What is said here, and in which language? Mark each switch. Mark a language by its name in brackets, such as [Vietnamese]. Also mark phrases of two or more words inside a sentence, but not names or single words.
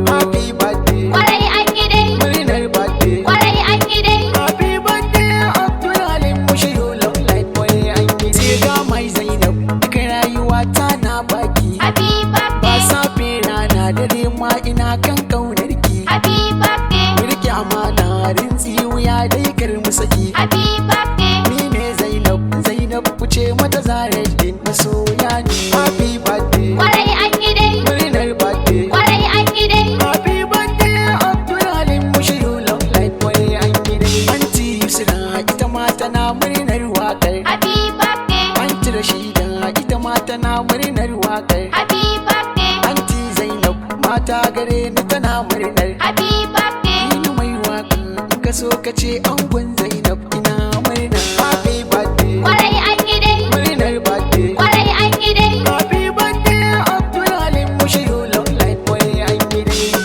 [English] Happy birthday. [Hausa] Kwarai an yi dai. Murnar birthday. Kwarai an yi dai. [English] Happy birthday, Abdul Halim, wish you long life. [Hausa] Kwarai an yi dai. Sai ga mai Zainab, duka rayuwa ta na baki. [English] Happy Ba birthday. [Hausa] safe rana dare ma ina kan ƙaunar ki. [English] Happy birthday. [Hausa] Mu riƙe amana, rintsi wuya dai kar mu saki. [English] Happy birthday. [Hausa] Ni ne Zainab, Zainab ku ce mata Zahraddin, masoya ne. [English] Happy birthday. [Hausa] Kwarai an yi dai. Murnar birthday. Kwarai an yi dai. [English] Happy birthday, Abdul Halim, wish you long life. [Hausa] Kwarai an yi dai. Aunty Yusra, ita ma tana murnar waƙar. [English] Happy birthday. [Hausa] Aunty Rashida, ita ma tana murnar waƙar. [English] Happy birthday. [Hausa] Aunty Zainab, mata gare ni tana murnar. [English] Happy birthday. [Hausa] Ni mai waƙa, in ka so ka ce angon Zainab, ina murna. [English] Happy birthday. [Hausa] Kwarai an yi dai. Murnar birthday. Kwarai an yi dai. [English] Happy birthday, Abdul Halim, wish you long life. [Hausa] Kwarai an yi dai.